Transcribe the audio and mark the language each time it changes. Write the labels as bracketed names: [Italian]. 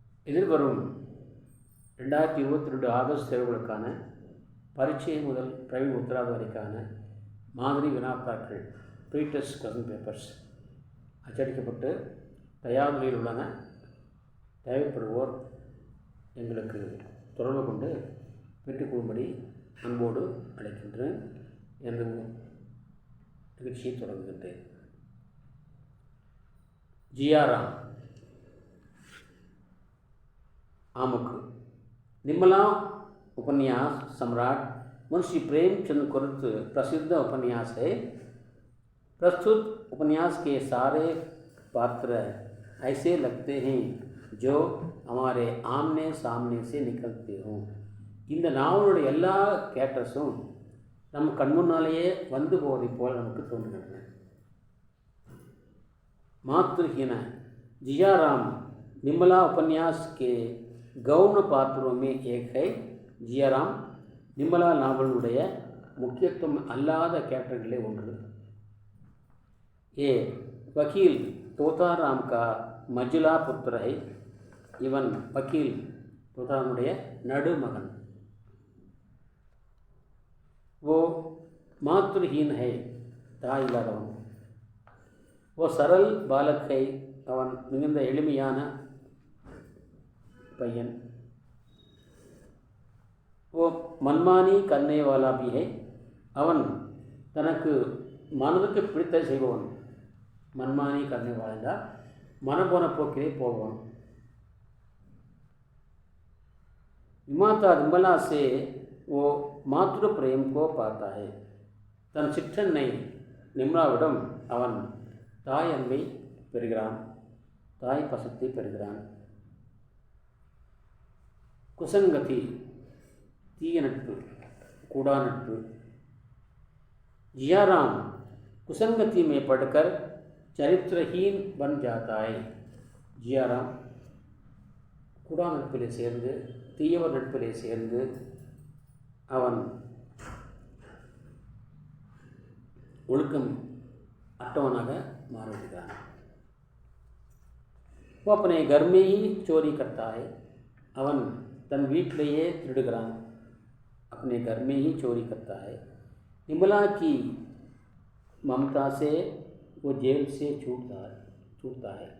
[Tamil] எதிர்வரும் 2022 ஆகஸ்ட் தேர்வுகளுக்கான பரீட்சை முதல் பிரவீன் உத்தராவது வரைக்கான மாதிரி வினாத்தாக்கள் ப்ரீடெஸ்ட் கொஸ்டின் பேப்பர்ஸ் அச்சடிக்கப்பட்டு தயார் நிலையில் உள்ளன. தேவைப்படுவோர் எங்களுக்கு தொடர்பு கொண்டு பெற்றுக்கொள்ளும்படி அன்போடு அழைக்கின்றேன் என்று நிகழ்ச்சியை தொடங்குகின்றேன். [Hindi] ஜியாராம் आमुख निम्बला उपन्यास सम्राट मुंशी प्रेमचंद कुरुत प्रसिद्ध उपन्यास है. प्रस्तुत उपन्यास के सारे पात्र ऐसे लगते हैं जो हमारे आमने सामने से निकलते हों. [Tamil] இந்த நாவலுடைய எல்லா கேரக்டர்ஸும் நம்ம கண்முன்னாலேயே வந்து போவதை போல நமக்கு தோன்றுகின்றன. [Hindi] मातृहीन जियाराम निम्बला उपन्यास के गौण पात्रों में एक है. [Tamil] जियाराम निम्बला நாவலுடைய முக்கியத்துவம் அல்லாத கேரக்டர்களே ஒன்று. [Hindi] ये वकील तोताराम का मझला पुत्र है. [Tamil] இவன் वकील तोतारामुடைய நடுமகன். [Hindi] वो मातृहीन है, [Tamil] தாய் இல்லாதவன். [Hindi] वो सरल बालक है. [Tamil] அவன் மிகுந்த எளிமையான பையன். [Hindi] वो मनमानी करने वाला भी है. [Tamil] அவன் தனக்கு மனதுக்கு பிடித்த செய்பவன். [Hindi] मनमानी करने वाला [Tamil] மனம் போன போக்கிலே போவான். [Hindi] विमाता निम्बला से वो मातृ प्रेम को पाता है. [Tamil] தன் சிற்றன்னை நிம்லாவிடம் அவன் தாய் அன்பை பெறுகிறான், தாய் பசத்தை பெறுகிறான். कुसंगति तीय नट्पु कूड़ा नट्पु. [Hindi] जियाराम कुसंगति में पढ़कर चरित्रहीन बन जाता है. [Tamil] जियाराम कूड़ा नट्पिले சேர்ந்து தீயவர் நட்பிலே சேர்ந்து அவன் ஒழுக்கம் அட்டவனாக மாறிவிடுகிறான். [Hindi] वो अपने घर में ही चोरी करता है. [Tamil] அவன் தன் வீட்டிலேயே திருடுகிறான். [Hindi] अपने घर में ही चोरी करता है. निम्बला की ममता से वो जेल से छूटता है.